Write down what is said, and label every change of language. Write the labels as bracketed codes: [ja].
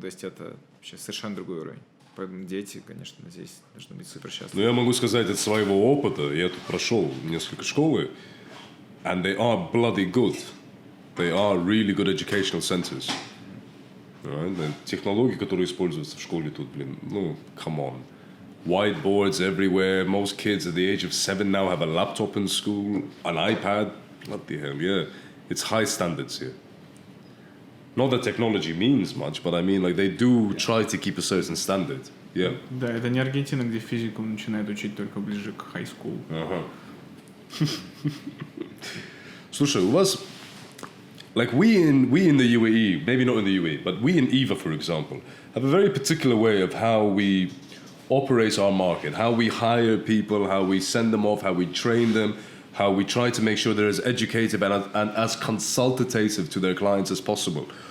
[ru] То есть это вообще совершенно другой уровень. Поэтому дети, конечно, здесь должны быть супер счастливы. Я могу сказать от своего опыта. Я тут прошел несколько школы, [en] and they are bloody good. They are really good educational centers. Right? [ru] Технологии, которые используются в школе тут, [en] come on. Whiteboards everywhere. Most kids at the age of 7 now have a laptop in school, an iPad. What the hell, yeah. It's high standards here. Not that technology means much, but I mean, they do try to keep a certain standard. Yeah. [ru] Да, это не Аргентина, где физику начинают учить только ближе к high school. Слушай, у вас, [en] we in the UAE, maybe not in the UAE, but we in EVA, for example, have a very particular way of how we operate our market, how we hire people, how we send them off, how we train them, how we try to make sure they're as educative and as consultative to their clients as possible.